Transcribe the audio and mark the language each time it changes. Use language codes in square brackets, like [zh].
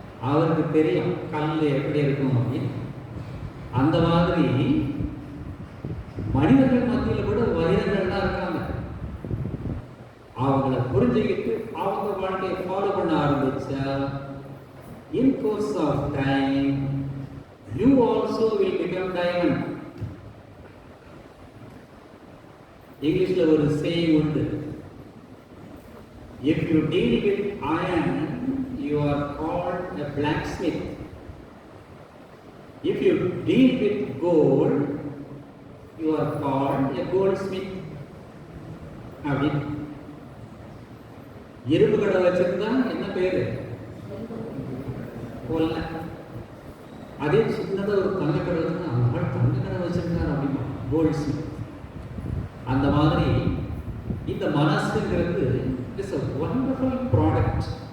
[ta] அவருக்கு தெரியும் கல் எப்படி இருக்கும் அப்படின்னு. அந்த மாதிரி மனிதர்கள் மத்தியில் கூட வைரங்கள்லாம் இருக்காங்க. அவங்கள புரிஞ்சுக்கிட்டு அவங்க வாழ்க்கையை ஃபாலோ பண்ண ஆரம்பிச்சா, [en] In course of time you also will become diamond. [ta] இங்கிலீஷ்ல ஒரு [en] saying உண்டு, if you deal with iron you are called a blacksmith, if you deal with gold you are called a goldsmith. [ta] அப்படி இரும்பு கடை வச்சிருந்தா என்ன பேரு? கொல்ல. அதே சின்னதாக ஒரு தங்கக்கடை வச்சுருந்தா அவர்கள் தங்கக்கடை வச்சிருக்காரு அப்படின்னா கோல்ட் ஸ்மித். அந்த மாதிரி இந்த மனசுங்கிறது [en] It's a wonderful product.